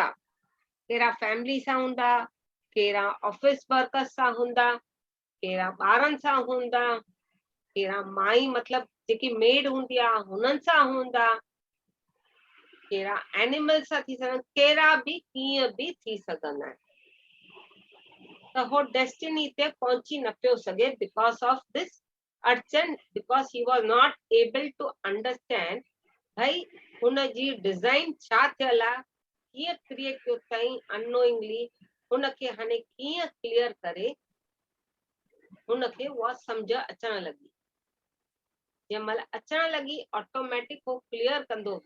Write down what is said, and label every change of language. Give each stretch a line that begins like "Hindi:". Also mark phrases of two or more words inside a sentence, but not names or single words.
Sindhi: केरा फैमिली सां हूंदा, केरा
English: office workers
Sindhi: सां हूंदा, केरा ॿारनि सां हूंदा, केरा माई मतलब जेकी मेड हूंदी आहे हुननि सां हूंदा, केरा एनिमल सां थी सघनि, केरा बि कीअं बि थी सघंदा आहिनि। त हो डेस्टिनी ते पहुची न पियो सघे
English: because of this
Sindhi: अर्चन,
English: because he was not able to understand
Sindhi: भाई हुनजी डिज़ाइन छा थियल आहे, कीअं क्रिएट कयो अथई अननोइंगली, हुनखे हाणे कीअं क्लियर करे हुनखे उहा सम्झ अचण लॻी। जंहिं महिल अचण लॻी ऑटोमेटिक हो क्लियर कंदो वियो।